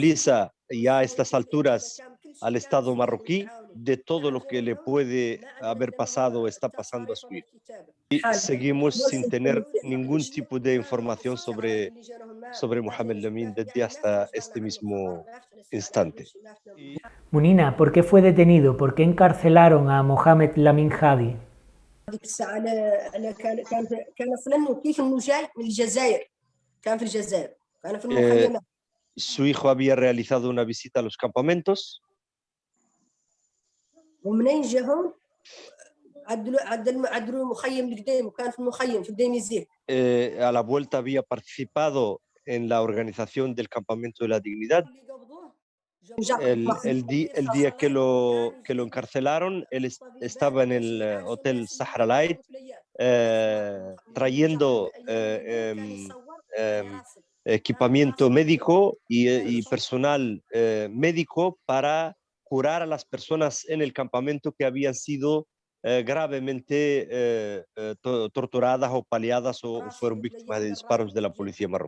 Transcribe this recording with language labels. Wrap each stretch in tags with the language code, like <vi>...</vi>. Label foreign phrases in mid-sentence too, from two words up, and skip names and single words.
<es>Responsabiliza ya a estas alturas al Estado marroquí de todo lo que le puede haber pasado o está pasando a su hijo. Y seguimos sin tener ningún tipo de información sobre Mohamed Lamine desde hasta este mismo instante. Munina, ¿por qué fue detenido? ¿Por qué encarcelaron a Mohamed Lamin Hadi?</es> <mey>هذيك الساعة كان فلان كيف إنه جاي من الجزائر، كان في الجزائر، كان في المخيمات.</mey> <es>Su hijo había realizado una visita a los campamentos.</es> <mey>ومنين جاهم عدلوا المخيم القديم وكان في المخيم في الديميزيك.</mey> <es>A la vuelta había participado en la organización del Campamento de la Dignidad. El día que lo encarcelaron, él estaba en el Hotel Sahara Light trayendo equipamiento médico y personal médico para curar a las personas en el campamento que habían sido gravemente torturadas o paliadas o fueron víctimas de disparos de la policía marroquí.</es>